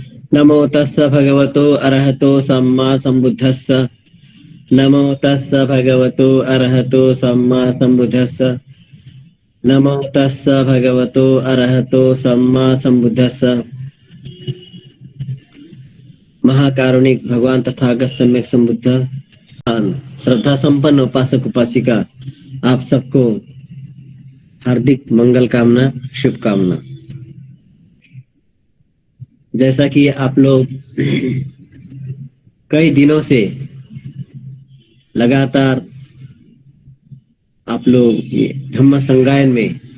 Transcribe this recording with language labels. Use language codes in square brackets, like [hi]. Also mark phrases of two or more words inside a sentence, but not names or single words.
[pi] नमो तस्स भगवतो अरहतो सम्मा सम्बुद्धस्स। नमो तस्स भगवतो अरहतो सम्मा सम्बुद्धस्स। नमो तस्स भगवतो अरहतो सम्मा सम्बुद्धस्स। [hi] महाकारुणिक भगवान तथागत सम्यक संबुद्ध श्रद्धा संपन्न उपासक उपासिका, आप सबको हार्दिक मंगल कामना, शुभकामना। जैसा कि आप लोग कई दिनों से लगातार आप लोग धम्म संगायन में